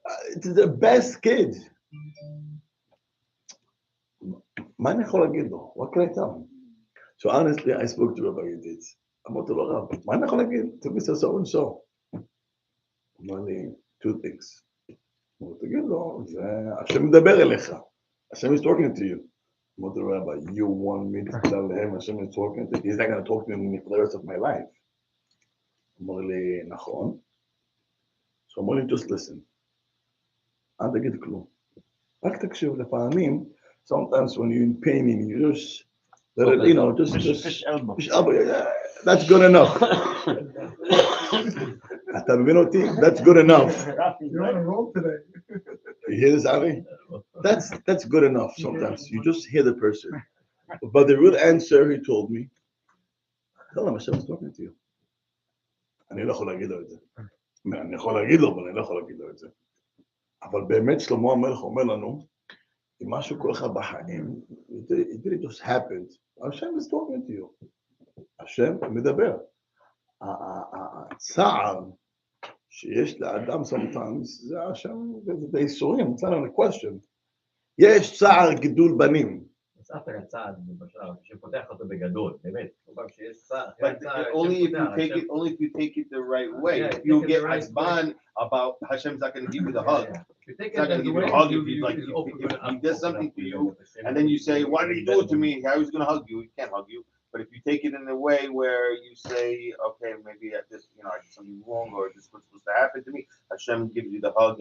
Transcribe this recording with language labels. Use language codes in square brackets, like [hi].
[en] It's the best kid. What can I tell him? So honestly, I spoke to Rabbi Yonatan. [he] אמרתי לו, רב, מה אני יכול להגיד? [en] To Mr. So and so. [he] אמר לי, [en] 2 things. [he] אמרתי, תגיד לו, השם מדבר אליך. [en] השם is talking to you. [he] אמרתי לו, [en] Rabbi, you want me to tell him השם is talking to you? He's not going to talk to me for the rest of my life. [he] אמר לי, נכון. [en] So [he] אמר לי, [en] just listen. [he] אל תגיד כלום. רק תקשיב לפעמים, [en] sometimes when you're in pain, you just, just fish elbow. Yeah, that's good enough. [he] אתה מבין אותי? [en] That's good enough. You're on a roll today. You hear this, Avi? That's good enough sometimes. You just hear the person. But the real answer, he told me, tell him Hashem is talking to you. [he] אני לא יכול להגיד לו את זה. אני יכול להגיד לו, אבל אני לא יכול להגיד לו את זה. אבל באמת שלמה המלך אומר לנו, אם משהו קורה לך בחיים, [en] it really just happened. Hashem is talking to you. [he] השם מדבר. הצער שיש לאדם sometimes, זה השם, זה איסורים, [en] it's not a question. [he] יש צער גידול בנים. נוסף על הצער, למשל, שפותח אותו בגדול, באמת. שיש צער. [en] But only if you take it the right way. Yeah, You'll get asban about Hashem's not going to give you the hug. If you take He's not going to give you a hug if he does something to you, and then you say, why did he do it to me? I was going to hug you. He can't hug you. But if you take it in a way where you say, okay, maybe I did something wrong, or this was supposed to happen to me, Hashem gives you the hug.